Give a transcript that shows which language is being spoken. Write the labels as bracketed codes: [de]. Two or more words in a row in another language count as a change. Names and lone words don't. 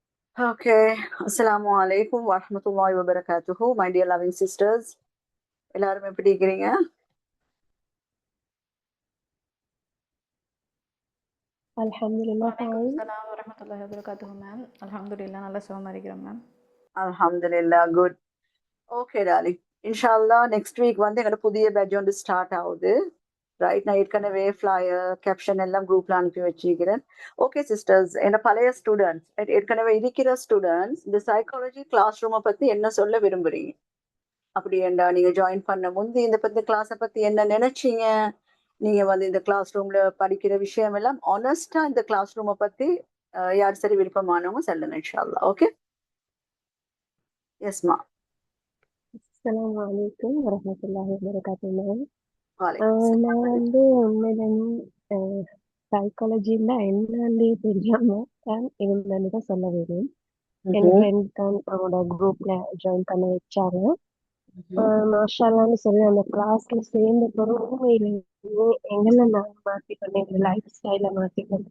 [en] Okay. [ar] السلام عليكم ورحمة الله وبركاته. [en] My dear loving sisters. [ta] எல்லாரும் எப்படி இருக்கிறீங்க? [en] Alhamdulillah, வலைக்கும் fine. [ar] سلام ورحمة الله وبركاته [ta] மேம். அல்ஹம்துலில்லாஹ் நல்லா சுகமா இருக்கிறோம் மேம். [en] Alhamdulillah, good. Okay, darling. [ta] Inshallah, [en] next week [ta] வந்து எங்களோட புதிய பேட்ச் வந்து ஸ்டார்ட் ஆகுது. ரைட், நான் ஏற்கனவே [en] flyer caption [ta] எல்லாம் குரூப்ல அனுப்பி வச்சிருக்கிறேன். [en] okay sisters, [ta] என்ன பழைய ஸ்டூடெண்ட்ஸ், ஏற்கனவே இருக்கிற ஸ்டூடெண்ட்ஸ் இந்த [en] psychology class room [ta] பத்தி என்ன சொல்ல விரும்புறீங்க? அப்படி ஏண்டா நீங்க ஜாயின் பண்ண முந்தி இந்த பத்தி கிளாஸை பத்தி என்ன நினைச்சீங்க? நீங்க வந்து இந்த [en] class room [ta] படிக்கிற விஷயம் எல்லாம் ஆனஸ்டா இந்த [en] class room [ta] பத்தி யார் சரி விருப்பமானவங்க சொல்லுங்க இன்ஷால்லா. ஓகே, எஸ்மா. [ar] السلام عليكم ورحمة الله وبركاته, [en] ma'am. [ta] வாலைக்கும் நான் வந்து உண்மையிலேயே சைக்காலஜியில் என்னன்னே தெரியாம தான் இருந்தேன்னு தான் சொல்ல வேணும். என் ஃப்ரெண்ட் தான் அவங்களோட குரூப்ல ஜாயின் பண்ண வச்சாங்க. மாஷால்லான்னு சொல்லி அந்த கிளாஸ்ல சேர்ந்த பிறகு உண்மையிலேயே எங்களை நான் மாற்றிக்கொண்டேன், எங்கள் [en] life style [ta] மாற்றிக்கொண்டேன்.